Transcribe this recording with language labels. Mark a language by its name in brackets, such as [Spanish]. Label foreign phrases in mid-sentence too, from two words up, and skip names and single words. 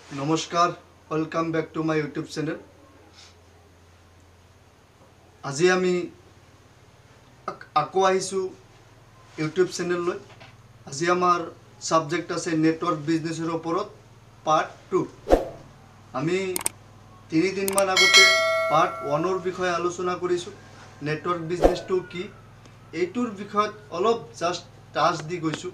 [English] नमस्कार welcome back to my YouTube channel. [Assamese] আজি আমি আকৌ আহিছোঁ यूट्यूब चैनल। আজি আমাৰ সাবজেক্ট আছে [English] network business [Assamese] ওপৰত পার্ট 2। আমি 3 দিনমান আগতে পার্ট 1ৰ বিষয়ে আলোচনা কৰিছোঁ। [English] network business [Assamese] কি এইটোৰ বিষয়ত অলপ [English] just touch [Assamese] দি গৈছোঁ।